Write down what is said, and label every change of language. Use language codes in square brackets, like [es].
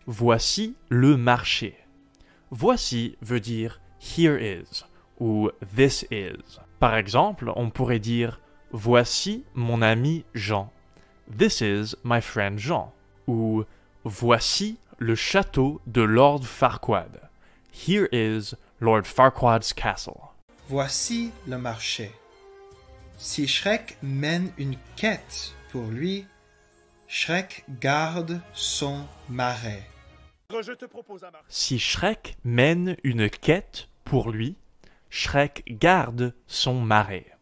[fr] Voici le marché. Voici veut dire [en] here is [fr] ou [en] this is. [fr] Par exemple, on pourrait dire voici mon ami Jean. [en] This is my friend Jean. [fr] Ou voici le château de Lord Farquaad. [en] Here is Lord Farquaad's castle. [fr] Voici le marché. Si Shrek mène une quête pour lui, Shrek garde son marais. Je te propose un marché. Si Shrek mène une quête pour lui, Shrek garde son marais.